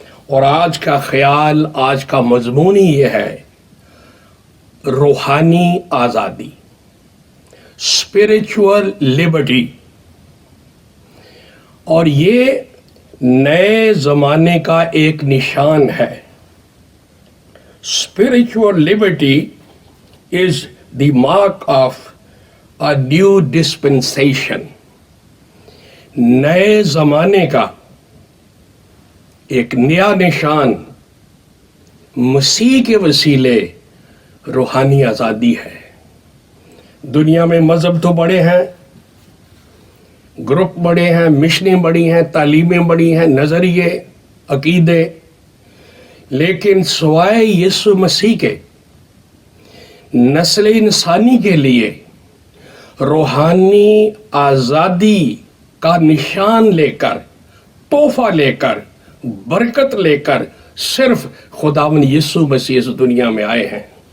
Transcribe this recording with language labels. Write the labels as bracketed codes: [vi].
[hi] और आज का ख्याल, आज का मजमून ही ये है, रूहानी आज़ादी, स्पिरिचुअल लिबर्टी। और ये नए ज़माने का एक निशान है। [en] Spiritual liberty is the mark of a new dispensation. [hi] नए ज़माने का एक नया निशान मसीह के वसीले रूहानी आज़ादी है। दुनिया में मज़हब तो बड़े हैं, ग्रुप बड़े हैं, मिशनें बड़ी हैं, तालीमें बड़ी हैं, नज़रिए, अकीदे, लेकिन सिवाय यीशु मसीह के नस्ल इंसानी के लिए रूहानी आज़ादी का निशान लेकर, तोहफा लेकर, बरकत लेकर सिर्फ खुदावन यीशु मसीह इस दुनिया में आए हैं।